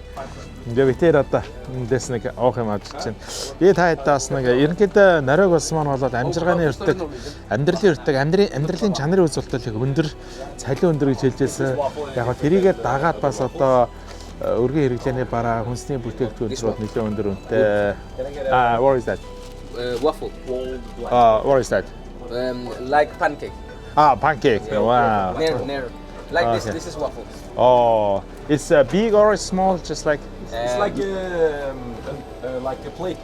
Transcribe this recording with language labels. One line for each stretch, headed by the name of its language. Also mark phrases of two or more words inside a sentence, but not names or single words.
Mongolian: Ингээ битээр одоо эндээс нэг уух юм авч чинь. Би та хэдээс нэг ерөнхийдөө Норвег улс маань болоод амжиргааны өртөг, амьдралын өртөг, амьдралын чанарын үзүүлэлт их өндөр, цалин өндөр гэж хэлжсэн. Яг нь тэрийгээ дагаад бас одоо өргөн хэрэглээний бараа, хүнсний бүтээгдэхүүн зэрэг нэлээд өндөр үнэтэй.
English: What is that? Waffle. What is that? Like pancake. Pancake. Wow. Near. Like Okay. this. This is waffle. Oh, it's big or small, just like. It's like a plate.